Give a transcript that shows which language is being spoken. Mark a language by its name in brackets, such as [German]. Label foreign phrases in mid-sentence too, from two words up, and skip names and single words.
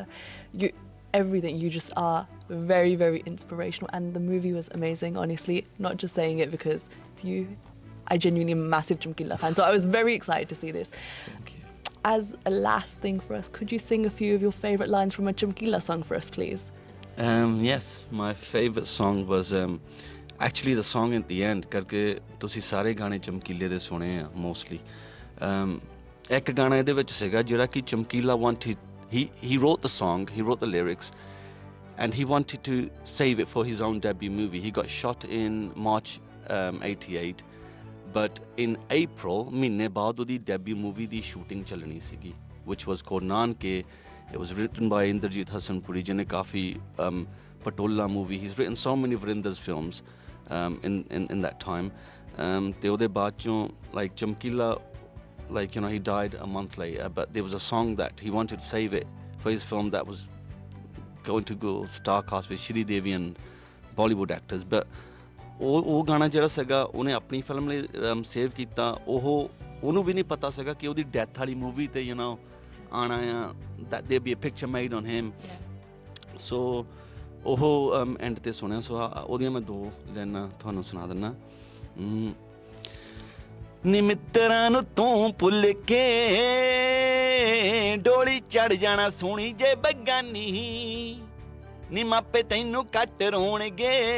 [English] Everything, you just are very, very inspirational, and the movie was amazing, honestly, not just saying it because it's you. I genuinely am a massive Chamkila fan, so I was very excited to see this. Thank you. As a last thing for us, could you sing a few of your favourite lines from a Chamkila song for us, please? Yes, my favourite song was actually the song at the end [Punjabi] karke ਤੁਸੀਂ ਸਾਰੇ ਗਾਣੇ ਚਮਕੀਲੇ ਦੇ ਸੁਣੇ ਆ [English] mostly. [Punjabi] ਇੱਕ ਗਾਣਾ ਇਹਦੇ ਵਿੱਚ ਸੀਗਾ ਜਿਹੜਾ ਕਿ ਚਮਕੀਲਾ wanted. [English] He wrote the song, he wrote the lyrics, and he wanted to save it for his own debut movie. He got shot in March 88, but in April, [Punjabi] mਹੀਨੇ ਬਾਅਦ ਉਹਦੀ debut movie ਦੀ shooting ਚੱਲਣੀ ਸੀਗੀ, [English] which was called Nanke. It was written by Indrajit Hasanpuri, [Punjabi] ਜਿਹਨੇ ਕਾਫੀ [English] Patola movie. He's written so many Virinder's films in that time. [Punjabi] ਤੇ ਉਹਦੇ ਬਾਅਦ ਚੋਂ like Chamkila. [English] He died a month later, but there was a song that he wanted to save it for his film that was going to go Starcast with Shri Devi and Bollywood actors. [Punjabi] But ਉਹ ਗਾਣਾ ਜਿਹੜਾ ਸੀਗਾ ਉਹਨੇ ਆਪਣੀ ਫਿਲਮ ਲਈ ਸੇਵ ਕੀਤਾ ਉਹਨੂੰ ਵੀ ਨਹੀਂ ਪਤਾ ਸੀਗਾ ਕਿ ਉਹਦੀ ਡੈਥ ਵਾਲੀ ਮੂਵੀ ਤੇ ਆਉਣਾ ਆ [English] that there be a picture made on him. [Punjabi] So ਉਹ ਐਂਡ ਤੇ ਸੁਣਿਆ ਸੋ ਉਹਦੀਆਂ ਮੈਂ 2 ਲਾਈਨਾਂ ਤੁਹਾਨੂੰ ਸੁਣਾ ਦਿੰਦਾ ਨੀ ਮਿੱਤਰਾਂ ਨੂੰ ਤੂੰ ਭੁੱਲ ਕੇ ਡੋਲੀ ਚੜ ਜਾਣਾ ਸੋਹਣੀ ਜੇ ਬਗਾਨੀ ਨੀ ਮਾਪੇ ਤੈਨੂੰ ਕੱਟ ਰੋਣਗੇ